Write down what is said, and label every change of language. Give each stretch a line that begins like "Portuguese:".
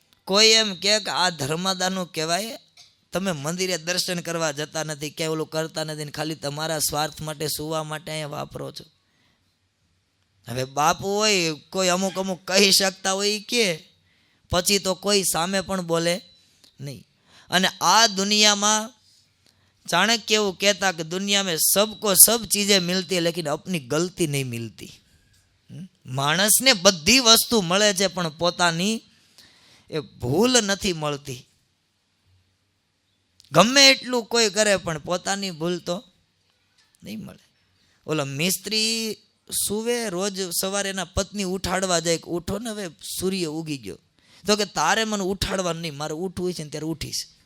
Gujarati: કોઈ એમ કે આ ધર્મદાનું કહેવાય, તમે મંદિરે દર્શન કરવા જતા નથી, ક્યાંય ઓલું કરતા નથી ને ખાલી તમારા સ્વાર્થ માટે સુવા માટે અહીંયા વાપરો છો. હવે બાપુ હોય, કોઈ અમુક કહી શકતા હોય કે પછી તો કોઈ સામે પણ બોલે નહીં. અને આ દુનિયામાં ચાણક્ય એવું કહેતા કે દુનિયા
Hindi: में सबको सब चीज़ें मिलती है लेकिन अपनी गलती नहीं मिलती.
Gujarati: માણસને બધી વસ્તુ મળે છે પણ પોતાની એ ભૂલ નથી મળતી. ગમે એટલું કોઈ કરે પણ પોતાની ભૂલ તો નહીં મળે. ઓલો મિસ્ત્રી સુવે, રોજ સવારે એના પત્ની ઉઠાડવા જાય કે ઉઠો ને હવે સૂર્ય ઉગી ગયો, તો કે તારે મને ઉઠાડવાનું નહીં, મારે ઉઠવું છે ને ત્યારે ઉઠીશ.